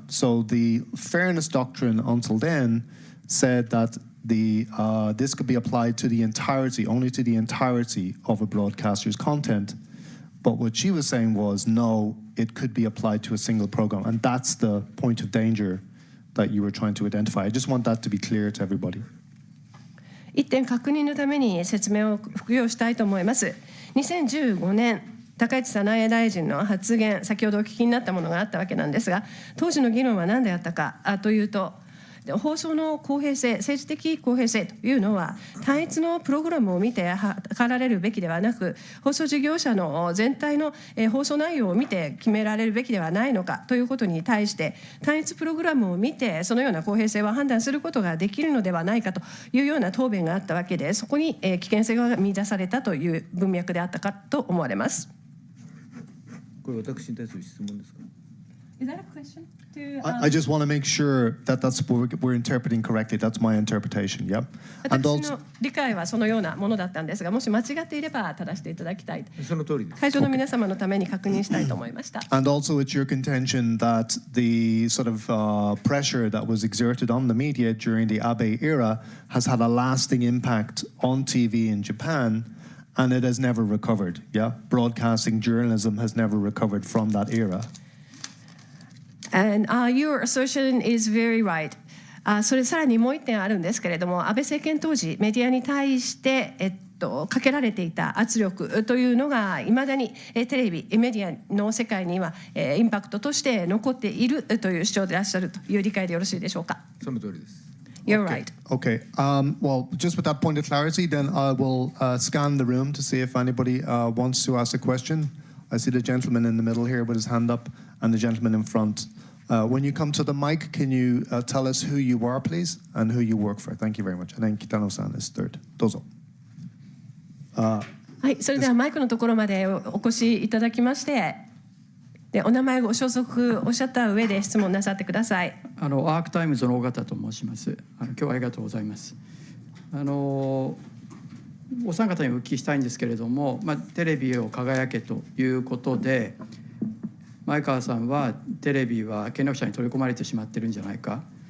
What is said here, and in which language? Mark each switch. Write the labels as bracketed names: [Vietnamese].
[English] So the fairness doctrine until then said that this could be applied to the entirety, only to the entirety of a broadcaster's content. But what she was saying was, no, it could be applied to a single program. And that's the point of danger that you were trying to identify. I just want that to be clear to everybody. [Japanese] 一点確認のために説明を復用したいと思います。 2015年高市早苗大臣の発言、先ほどお聞きになったものがあったわけなんですが、当時の議論は何であったかというと、放送の公平性、政治的公平性というのは単一のプログラムを見て測られるべきではなく、放送事業者の全体の放送内容を見て決められるべきではないのかということに対して、単一プログラムを見てそのような公平性を判断することができるのではないかというような答弁があったわけで、そこに危険性が見出されたという文脈であったかと思われます。これ私に対する質問ですか？ [English] Is that a question? I just want to make sure that that's what we're interpreting correctly. That's my interpretation. Yeah. [Japanese] 私の理解はそのようなものだったんですが、もし間違っていれば正していただきたい。その通りです。会場の皆様のために確認したいと思いました。 [English] And also, it's your contention that the sort of pressure that was exerted on the media during the Abe era has had a lasting impact on TV in Japan, and it has never recovered. Yeah, broadcasting journalism has never recovered from that era. And your assertion is very right. [Japanese] それさらにもう一点あるんですけれども、安倍政権当時メディアに対してかけられていた圧力というのがいまだにテレビメディアの世界にはインパクトとして残っているという主張でいらっしゃるという理解でよろしいでしょうか。その通りです。 [English] You're right. Okay. Well, just with that point of clarity, then I will scan the room to see if anybody wants to ask a question. I see the gentleman in the middle here with his hand up, and the gentleman in front. When you come to the mic, can you tell us who you are, please, and who you work for? Thank you very much. And then Kitano-san is third. [Japanese] どうぞ。はい、それではマイクのところまでお越しいただきまして、でお名前ご所属おっしゃった上で質問なさってください。アークタイムズの尾形と申します。今日はありがとうございます。お三方にお聞きしたいんですけれども、テレビを輝けということで、前川さんはテレビは権力者に取り込まれてしまってるんじゃないか、